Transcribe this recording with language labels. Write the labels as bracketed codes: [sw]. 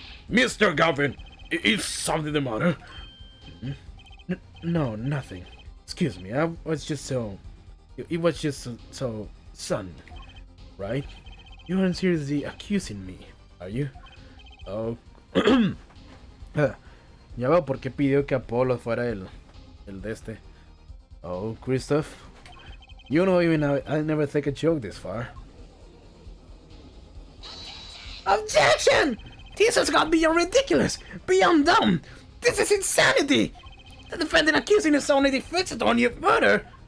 [en] Mr. Gavin, is something the matter? No, nothing. Excuse me, I was just so... It was just so... Son, right? You aren't seriously accusing me, are you? Oh... [es] Ya veo por qué pidió que Apolo fuera el de este. [en] Oh, Christoph? You know, even I never take a joke this far. Objection! This has got beyond ridiculous, beyond dumb. This is insanity. The defendant accusing his only defense attorney of murder.